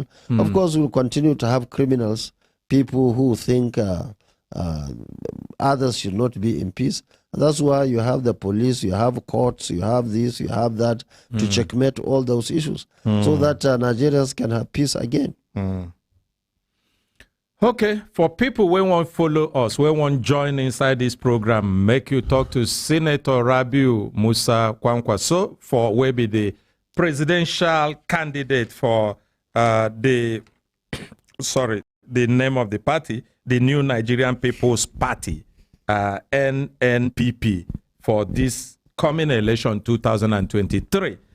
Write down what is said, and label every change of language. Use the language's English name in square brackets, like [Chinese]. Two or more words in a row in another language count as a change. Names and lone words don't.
[English] Of course, we will continue to have criminals, people who think others should not be in peace. And that's why you have the police, you have courts, you have this, you have that, to checkmate all those issues, so that Nigerians can have peace again. Okay, for people who want to follow us, who want to join inside this program, make you talk to Senator Rabiu Musa Kwankwaso for will be the presidential candidate for the name of the party, the New Nigerian People's Party, NNPP, for this coming election 2023.